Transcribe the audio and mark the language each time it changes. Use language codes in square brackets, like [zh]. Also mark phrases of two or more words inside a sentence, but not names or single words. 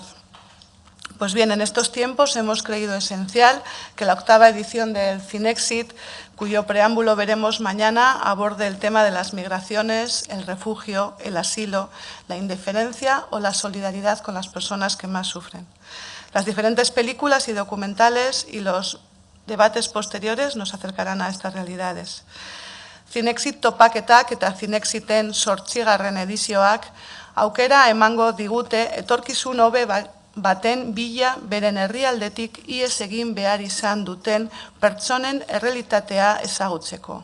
[es] Pues bien, en estos tiempos hemos creído esencial que la 8ª edición del Zinexit, cuyo preámbulo veremos mañana, aborde el tema de las migraciones, el refugio, el asilo, la indiferencia o la solidaridad con las personas que más sufren. Las diferentes películas y documentales y los debates posteriores nos acercarán a estas realidades. [eu] Zinexit topaketak eta Zinexiten 8. edizioak aukera emango digute etorkizun hobe baten bila beren herrialdetik ihes egin behar izan duten pertsonen errealitatea ezagutzeko.